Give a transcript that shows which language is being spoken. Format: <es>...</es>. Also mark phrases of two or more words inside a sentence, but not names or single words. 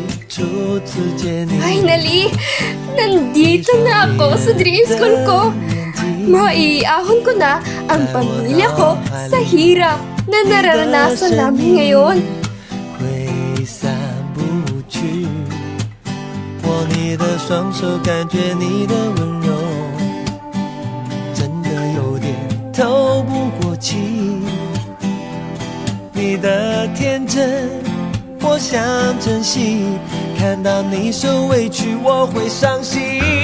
<tl>Finally! Nandito na ako sa dream school ko! Maiahon ko na ang pamilya ko sa hirap na nararanasan namin ngayon.</tl> <zh>挥散不去，握你的双手，感觉你的温柔，真的有点透不过气。你的天真，我想珍惜，看到你受委屈，我会伤心。</zh>